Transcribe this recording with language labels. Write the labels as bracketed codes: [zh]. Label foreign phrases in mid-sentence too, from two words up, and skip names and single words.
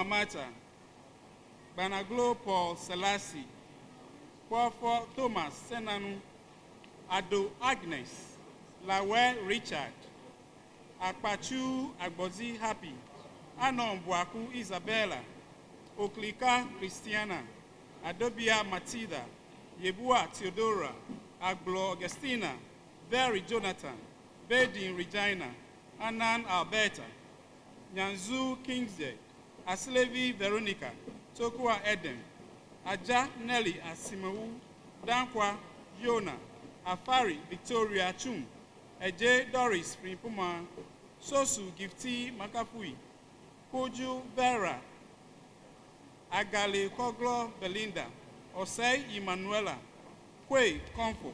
[en] Mata, Banaglo Paul Selassie, Kwafo Thomas Senanu, Ado Agnes, Lawe Richard, Akpachu Agbozi Happy, Anon Buaku Isabella, Oklika Christiana, Adobia Matilda, Yebua Theodora, Aglo Augustina, Berry Jonathan, Bedin Regina, Anan Alberta, Nyanzu Kingsley, Aslevi Veronica, Tokua Eden, Aja Nelly Asimawu, Dankwa Yona, Afari Victoria Chum, Eje Doris Primpuma, Sosu Gifty Makapui, Koju Vera, Agale Koglo Belinda, Osei Emanuela, Kwe Comfort.